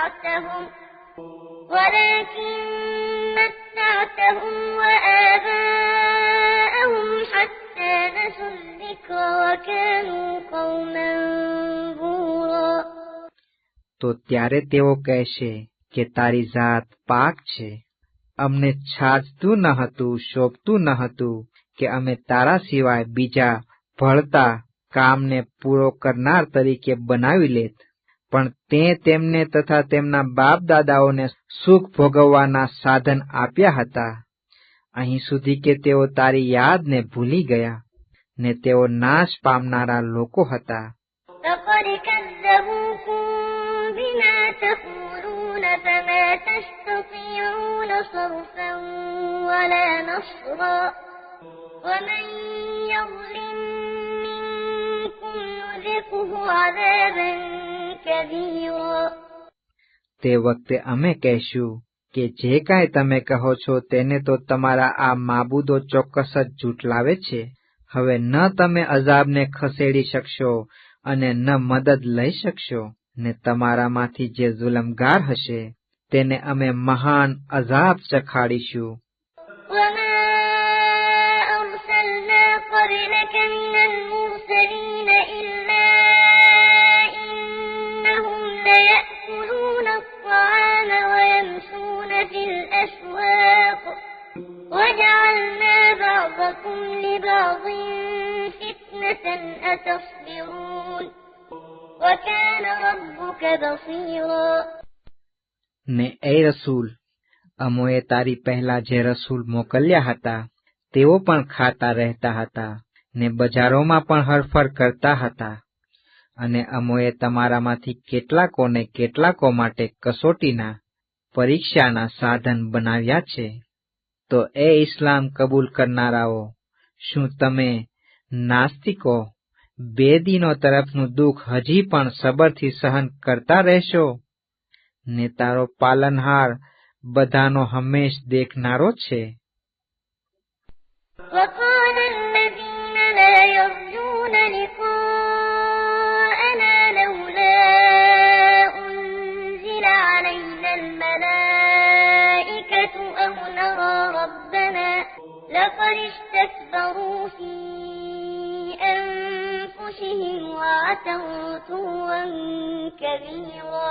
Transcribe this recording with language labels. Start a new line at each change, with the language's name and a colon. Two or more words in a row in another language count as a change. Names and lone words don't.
Arabic: متعتهم وآباءهم حتى نسوا الذكر وكانوا قوما بورا.
Gujarati: તો ત્યારે તેઓ કહેશે કે તારી જાત પાક છે. અમને છાજતું ન હતું, શોભતું ન હતું કે અમે તારા સિવાય બીજા ભળતા કામને પૂરો કરનાર તરીકે બનાવી લેત. પણ તે તેમને તથા તેમના બાપ દાદાઓને સુખ ભોગવવાના સાધન આપ્યા હતા, અહીં સુધી કે તેઓ તારી યાદને ભૂલી ગયા ને તેઓ નાશ પામનારા લોકો હતા.
Arabic: فقد كذبوكم بما تقولون فما تستطيعون صرفا ولا نصرا ومن يظلم منكم نذقه عذابا كبيرا.
Gujarati: તે વખતે અમે કહેશું કે જે કાંઈ તમે કહો છો તેને તો તમારા આ માબૂદો ચોક્કસ જ જૂઠલાવે છે. હવે ન તમે અઝાબને ખસેડી શકશો અને ન મદદ લઈ શકશો, ને તમારામાંથી જે જુલમગાર હશે તેને અમે મહાન અઝાબ ચખાડીશું.
Arabic: وما أرسلنا قبلك من المرسلين إلا إنهم ليأكلون الطعام ويمشون في الأسواق وجعلنا بعضكم لبعض فتنة أتصبرون وكان ربك بصيرا.
Gujarati: ને એ રસૂલ, અમોએ તારી પહેલા જે રસૂલ મોકલ્યા હતા તેઓ પણ ખાતા રહેતા હતા ને બજારોમાં પણ હરફર કરતા હતા. અને અમોએ તમારામાંથી કેટલાકોને કેટલાકો માટે કસોટીના પરીક્ષાના સાધન બનાવ્યા છે. તો એ ઇસ્લામ કબૂલ કરનારાઓ, શું તમે નાસ્તિકો બે દિનો તરફનું દુઃખ હજી પણ સબરથી સહન કરતા રહેશો? ને તારો પાલનહાર બધાનો હંમેશ દેખનારો છે.
Arabic: وقال الذين لا يرجون لقاءنا لولا أنزل علينا الملائكة أو نرى ربنا لقد استكبروا في أنفسهم وعتوا عتوا كبيرا.